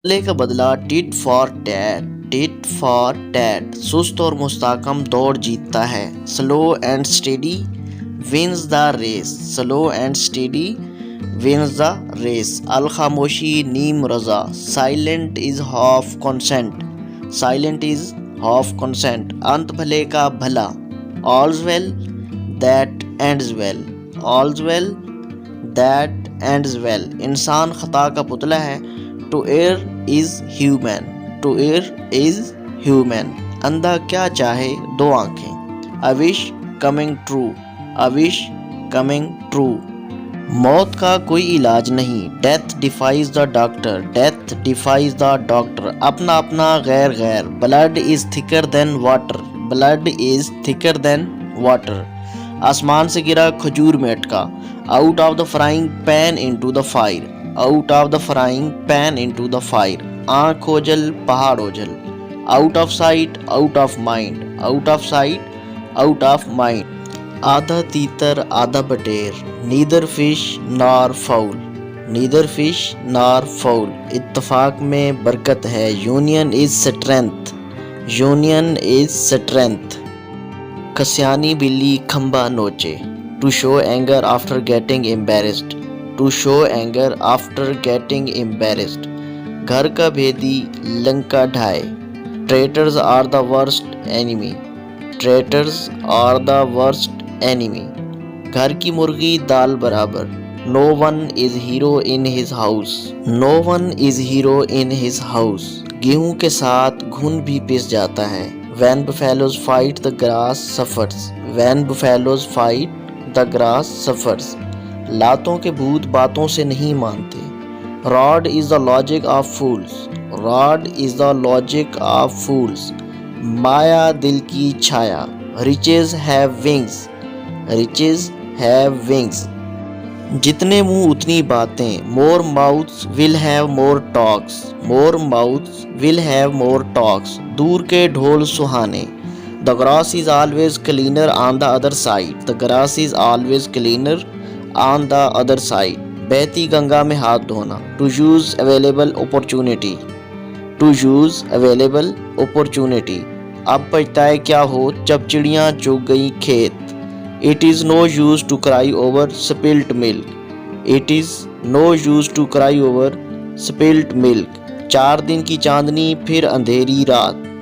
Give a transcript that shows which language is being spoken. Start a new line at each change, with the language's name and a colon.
Urdu: بدلے کا بدلہ
English: tit for tat, tit for tat,
Urdu: سست اور مستحکم دوڑ جیتتا ہے.
English: Slow and steady wins the race, slow and steady wins the race.
Urdu: الخاموشی name Raza,
English: Silent is half consent, silent is half consent.
Urdu: انت بھلے کا بھلا،
English: all's well that ends well، all's well that ends well.
Urdu: انسان خطا کا پتلا ہے.
English: to err is human، to err is human.
Urdu: اندھا کیا چاہے دو آنکھیں.
English: a wish coming true، a wish coming true.
Urdu: موت کا کوئی علاج نہیں.
English: Death defies the doctor, death defies the doctor.
Urdu: اپنا اپنا غیر غیر.
English: Blood is thicker than water, blood is thicker than water.
Urdu: آسمان سے گرا کھجور میں اٹکا.
English: Out of the frying pan into the fire, out of the frying pan into the fire.
Urdu: آنکھ اوجل پہاڑ اوجل.
English: Out of sight out of mind, out of sight out of mind.
Urdu: آدھا تیتر آدھا بٹیر.
English: Neither fish nor fowl, neither fish nor fowl.
Urdu: اتفاق میں برکت ہے.
English: Union is strength, union is strength.
Urdu: کسیانی بلی کھمبا نوچے.
English: To show anger after getting embarrassed, to show anger after getting embarrassed.
Urdu: گھر کا بھیدی Lanka ڈھائے.
English: Traitors are the worst enemy, traitors are the worst enemy.
Urdu: گھر کی مرغی دال برابر.
English: No one is hero in his house, no one is hero in his house.
Urdu: گیہوں کے ساتھ گھن بھی پس جاتا ہے.
English: When buffaloes fight the grass suffers, when buffaloes fight the grass suffers.
Urdu: لاتوں کے بھوت باتوں سے نہیں مانتے.
English: Rod is the logic of fools, rod is the logic of fools.
Urdu: مایا دل کی چھایا.
English: riches have wings، riches have wings.
Urdu: جتنے منہ اتنی باتیں.
English: more mouths will have more talks، more mouths will have more talks.
Urdu: دور کے ڈھول سہانے.
English: the grass is always cleaner on the other side، the grass is always cleaner on the other side.
Urdu: بہتی گنگا میں ہاتھ دھونا.
English: to use available opportunity، to use available opportunity.
Urdu: اب پچھتائے کیا ہو جب چڑیاں چگ گئی کھیت.
English: It is no use to cry over spilt milk، It is no use to cry over spilt milk.
Urdu: 4 دن کی چاندنی پھر اندھیری رات.